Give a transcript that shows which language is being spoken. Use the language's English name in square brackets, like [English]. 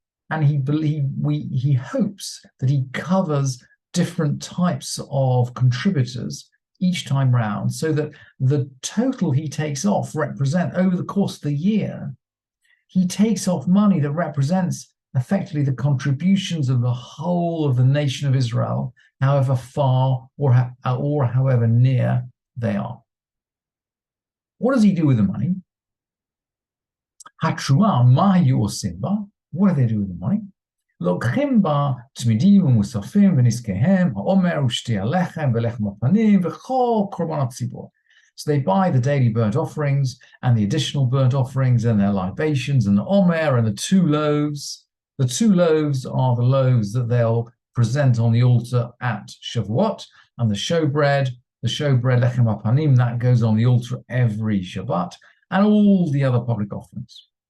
[English] and he hopes that he covers different types of contributors each time round, so that the total he takes off represent over the course of the year, he takes off money that represents effectively the contributions of the whole of the nation of Israel, however far or however near they are. What does he do with the money? Hatrua mayu osimba. What do they do with the money? [Hebrew] לוקחים בה תמידים ומוספים ונזקיהם, העומר ושתי הלחם ולחם הפנים וכל קורבן הציבור. [English] So they buy the daily burnt offerings and the additional burnt offerings and their libations and the omer and the 2 loaves. The 2 loaves are the loaves that they'll present on the altar at Shavuot, and the showbread lechem hapanim, that goes on the altar every Shabbat, and all the other public offerings.